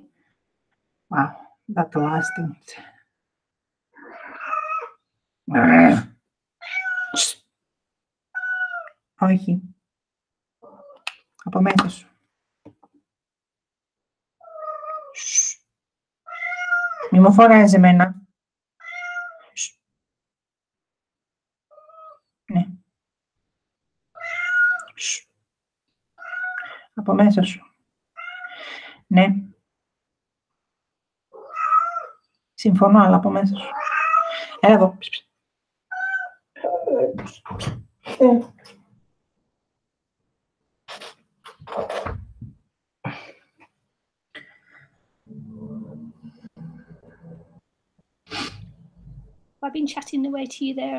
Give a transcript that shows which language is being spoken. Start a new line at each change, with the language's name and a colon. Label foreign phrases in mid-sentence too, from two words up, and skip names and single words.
English: Wow, that lasting.
Greek: Okay. Από μέσα σου. Μη μου φωνάζεις εμένα. Ναι. Από μέσα σου. Ναι. Συμφωνώ, αλλά από μέσα σου. Έλα εδώ.
English: I've been chatting away to you there.